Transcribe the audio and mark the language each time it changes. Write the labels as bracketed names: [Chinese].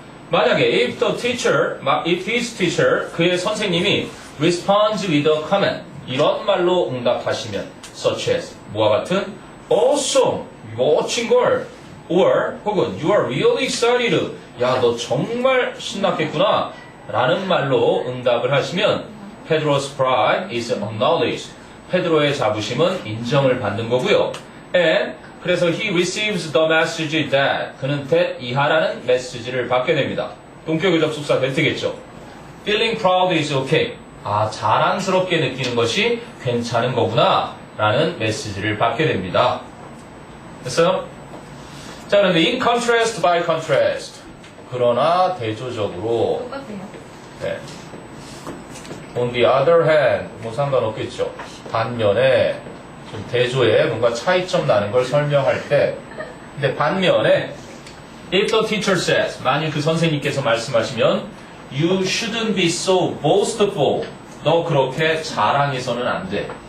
[English] 만약에 if his teacher, [Korean] 그의 선생님이 [English] responds with a comment, [Korean] 이런 말로 응답하시면 [English] such as, [Korean] 뭐와 같은 [English] awesome, [Korean] 멋진 걸, [English] or [Korean] 혹은 [English] you are really excited, [Korean] 야 너 정말 신났겠구나 라는 말로 응답을 하시면 [English] Pedro's pride is acknowledged. [Korean] 페드로의 자부심은 인정을 받는 거고요. [English] And 그래서 he receives the message that, [Korean] 그는 that 이하라는 메시지를 받게 됩니다. 동격의 접속사 that겠죠. [English] Feeling proud is okay. [Korean] 아, 자랑스럽게 느끼는 것이 괜찮은 거구나 라는 메시지를 받게 됩니다. 됐어요? 자, 그런데 [English] in contrast by contrast. [Korean] 그러나 대조적으로 똑같아요. 네. [English] On the other hand, [Korean] 뭐 상관없겠죠. 반면에 좀 대조에 뭔가 차이점 나는 걸 설명할 때, 근데 반면에 [English] if the teacher says, [Korean] 만일 그 선생님께서 말씀하시면 [English] you shouldn't be so boastful. [Korean] 너 그렇게 자랑해서는 안 돼.